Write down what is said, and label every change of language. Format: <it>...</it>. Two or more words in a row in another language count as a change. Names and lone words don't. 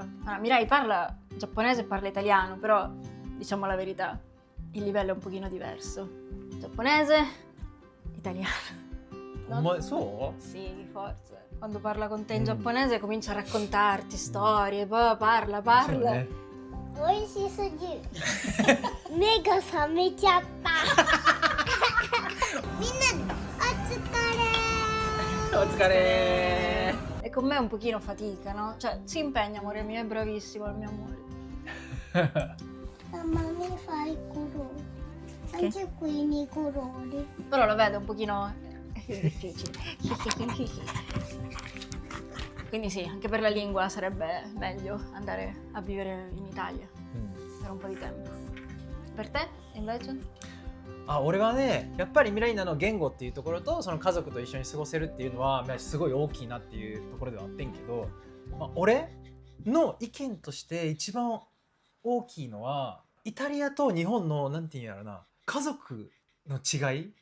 <it>Mirai parla giapponese e parla italiano, però diciamo la verità, il livello è un pochino diverso. Giapponese, italiano. So? Sì, forse. Quando parla con te in giapponese comincia a raccontarti storie, poi parla.</it> <ja>美味しすぎる。目が覚めちゃった。みんなお疲れ。</ja> <it>E con me è un pochino fatica, no? Cioè, si impegna, amore mio, è bravissimo il mio amore. Mamma mi fai i colori. Anche qui nei colori. Però lo vedo un pochino difficile. Quindi sì, anche per la lingua sarebbe meglio andare a vivere in Italia per un po' di tempo. Per te, invece?</it> <ja>俺はね、やっぱりミライナの言語っていうところとその家族と一緒に過ごせるっていうのはすごい大きいなっていうところではあってんけど、俺の意見として一番大きいのはイタリアと日本のなんていうんやろな、家族の違い。</ja>